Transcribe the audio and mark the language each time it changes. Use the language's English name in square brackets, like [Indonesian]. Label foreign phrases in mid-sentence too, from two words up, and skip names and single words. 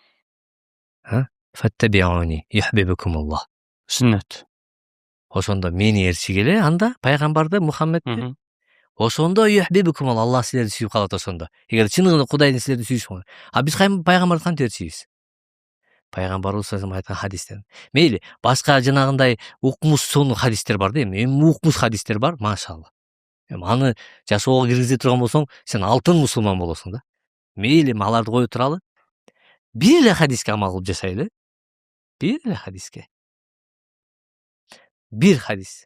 [Arabic] فاتبعوني يحببكم الله. [Kyrgyz] Сүннөт. Ошондо мени ээрчигиле, анда пайгамбарды Мухаммедти. Ошондо юхбибукумуллах, Аллах силерди сүйүп калат ошондо. Эгер чыныгында Кудайдын силерди сүйүшүн. Биз пайгамбарды кантип ээрчийбиз? Пайгамбарыбыз [Arabic] صلى الله عليه وسلم [Kyrgyz] айткан хадистен. Мейли, башка жанагындай укмуш сонун хадистер бар да, эми укмуш хадистер бар, машалла. Аны жашоого киргизе турган болсоң, сен алтын мусулман болосуң да. Мейли, аларды кое туралы. Бир эле хадиске амал кылып жашайлы. Бир эле хадиске. Бир хадис.